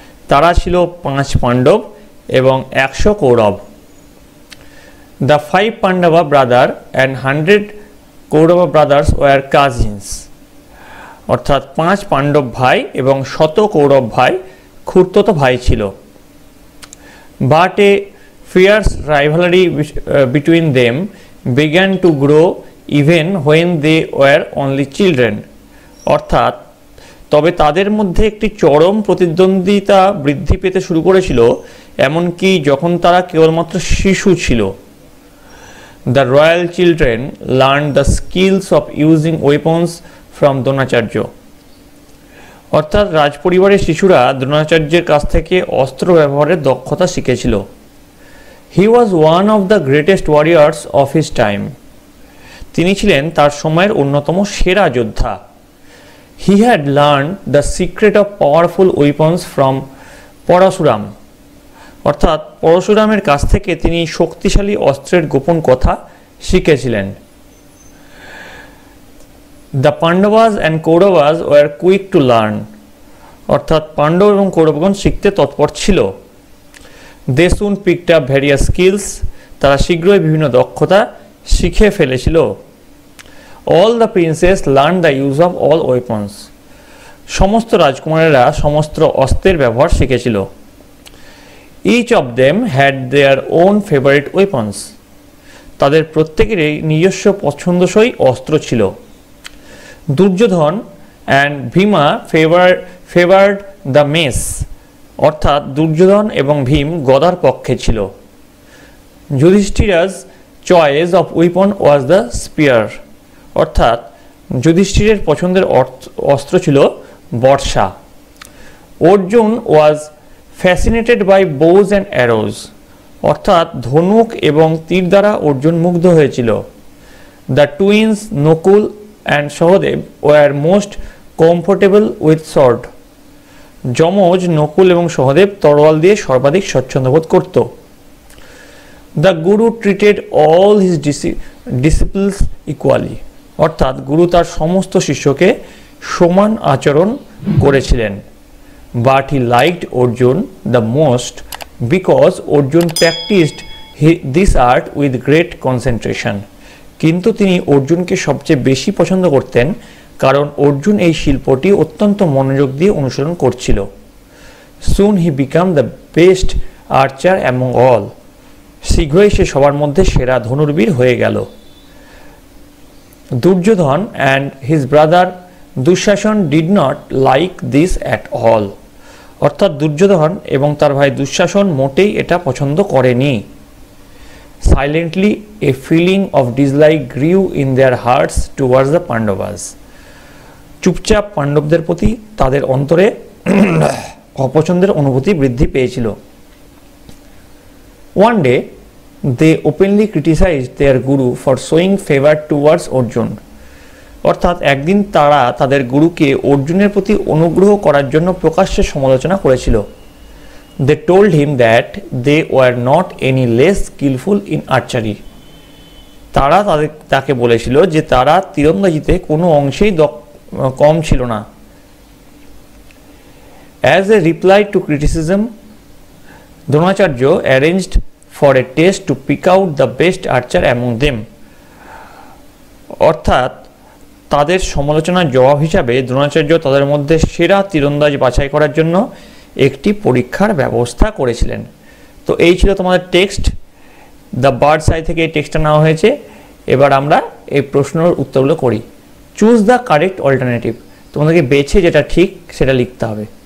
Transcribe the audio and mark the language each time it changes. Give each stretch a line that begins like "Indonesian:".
Bangla: তারা ছিল 5 পাণ্ডব এবং 100 Kaurava.
English: The 5 Pandava brother and 100 Kaurava brothers were cousins.
Bangla: অর্থাৎ 5 পাণ্ডব ভাই এবং 100 কৌরব ভাই খুড়তুতো ভাই ছিল।
English: But a fierce rivalry between them began to grow even when they were only children.
Bangla: অর্থাৎ তবে তাদের মধ্যে একটি চরম প্রতিদ্বন্দ্বিতা বৃদ্ধি পেতে শুরু করেছিল এমনকি যখন তারা কেবলমাত্র শিশু ছিল।
English: The royal children learned the skills of using weapons from Dronacharya.
Bangla: অর্থাৎ রাজপরিবারের শিশুরা দ্রোণাচার্যের কাছ থেকে অস্ত্র ব্যবহারের দক্ষতা শিখেছিল।
English: He was one of the greatest warriors of his time.
Bangla: তিনি ছিলেন তার সময়ের অন্যতম সেরা যোদ্ধা।
English: He had learn the secret of powerful weapons from Parashuram.
Bangla: অর্থাৎ পরশুরামের কাছ থেকে তিনি শক্তিশালী অস্ত্রের গোপন কথা শিখেছিলেন।
English: The Pandavas and Kauravas were quick to learn.
Bangla: অর্থাৎ পাণ্ডব এবং কৌরবগণ শিখতে তৎপর ছিল।
English: They soon picked up various skills.
Bangla: তারা শীঘ্রই বিভিন্ন দক্ষতা শিখে ফেলেছিল।
English: All the princes learned the use of all weapons.
Bangla: সমস্ত রাজকুমারেরা সমস্ত অস্ত্রের ব্যবহার শিখেছিল।
English: Each of them had their own favorite weapons.
Bangla: তাদের প্রত্যেকেরই নিজস্ব পছন্দসই অস্ত্র ছিল।
English: Duryodhana and Bhima favoured the mace.
Bangla: অর্থাৎ দুর্যোধন এবং ভীম গদার পক্ষে ছিল।
English: Yudhishthira's choice of weapon was the spear.
Bangla: অর্থাৎ যুধিষ্ঠিরের পছন্দের অস্ত্র ছিল বর্ষা।
English: Arjuna was fascinated by bows and arrows.
Bangla: অর্থাৎ ধনুক এবং তীর দ্বারা অর্জুন মুগ্ধ হয়েছিল।
English: The twins Nakula and Sahadeva were most comfortable with sword.
Bangla: যমজ নকুল এবং সহদেব তরোয়াল দিয়ে সর্বাধিক স্বচ্ছন্দ বোধ করত।
English: The Guru treated all his disciples equally.
Bangla: অর্থাৎ গুরু তার সমস্ত শিষ্যকে সমান আচরণ করেছিলেন।
English: But he liked Arjun the most because Arjun practiced this art with great concentration.
Bangla: কিন্তু তিনি অর্জুনকে সবচেয়ে বেশি পছন্দ করতেন কারণ অর্জুন এই শিল্পটি অত্যন্ত মনোযোগ দিয়ে অনুসরণ করছিল।
English: Soon he became the best archer among all.
Bangla: শীঘ্রই সে সবার মধ্যে সেরা ধনুর্বীর হয়ে গেল।
English: Duryodhana and his brother Dushasana did not like this at all.
Bangla: অর্থাৎ দুর্যোধন এবং তার ভাই দুঃশাসন মোটেই এটা পছন্দ করেনি।
English: Silently, a feeling of dislike grew in their hearts towards the Pandavas.
Bangla: চুপচাপ পাণ্ডবদের প্রতি তাদের অন্তরে অপছন্দের অনুভূতি বৃদ্ধি পেয়েছিল।
English: One day, they openly criticized their guru for showing favor towards Arjun.
Bangla: অর্থাৎ একদিন তারা তাদের গুরুকে অর্জুনের প্রতি অনুগ্রহ করার জন্য প্রকাশ্যে সমালোচনা করেছিল।
English: They told him that they were not any less skillful in archery.
Bangla: তারা তাকে বলেছিল যে তারা তীরন্দাজিতে কোনো অংশেই কম ছিল না।
English: As a reply to criticism, Dronacharya arranged for a test to pick out the best archer among them.
Bangla: অর্থাৎ তাদের সমালোচনার জবাব হিসাবে দ্রোণাচার্য তাদের মধ্যে সেরা তীরন্দাজ বাছাই করার জন্য একটি পরীক্ষার ব্যবস্থা করেছিলেন। তো এই ছিল তোমাদের টেক্সট, দ্য বার্ডস আই থেকে এই টেক্সটটা নেওয়া হয়েছে। এবার আমরা এই প্রশ্নের উত্তরগুলো করি।
English: choose the correct alternative,
Bangla: তোমাদেরকে বেছে যেটা ঠিক সেটা লিখতে হবে।